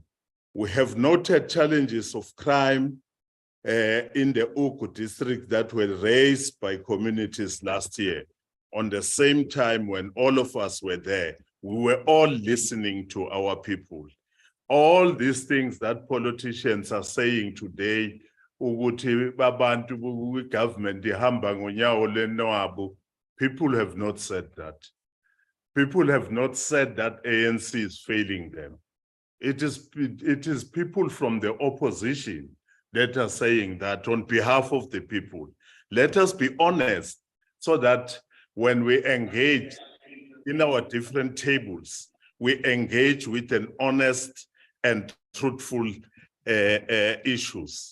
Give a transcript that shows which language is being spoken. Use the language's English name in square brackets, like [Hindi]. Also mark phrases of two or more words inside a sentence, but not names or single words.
[English] We have noted challenges of crime in the Uku district that were raised by communities last year. On the same time, when all of us were there, we were all listening to our people. All these things that politicians are saying today, [Zulu] ukuthi babantu government ihamba ngonyawo lwenwabo, [English] people have not said that. People have not said that ANC is failing them. It is people from the opposition that are saying that on behalf of the people. Let us be honest, so that when we engage in our different tables, we engage with an honest and truthful issues.